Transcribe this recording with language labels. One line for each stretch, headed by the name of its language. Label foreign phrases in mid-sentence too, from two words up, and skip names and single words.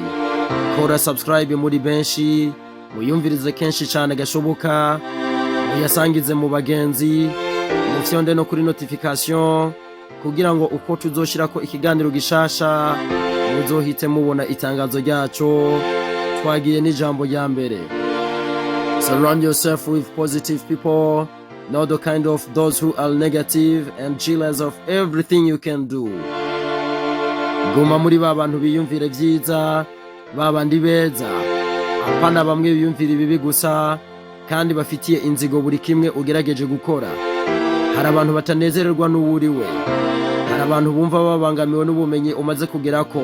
Rundi: Kora subscribe muri benshi, muyumvirize kenshi cyane gashoboka, muyasangize mu bagenzi, mufyonde no kuri notification kugira ngo uko tuzoshirako ikiganiro gishasha muzohite mubona itangazo ryaco. Twagiye n'ijambo rya mbere.
English: Surround yourself with positive people, not the kind of those who are negative and jealous of everything you can do.
Rundi: Guma muri babantu biyumvire vyiza, babandi beza, apana bamwe biyumvira ibibi gusa kandi bafitiye inzigo buri kimwe ugerageje gukora. Hari abantu batanezererwa n'uwuriwe, hari abantu bumva babangamiwe n'ubumenyi umaze kugerako.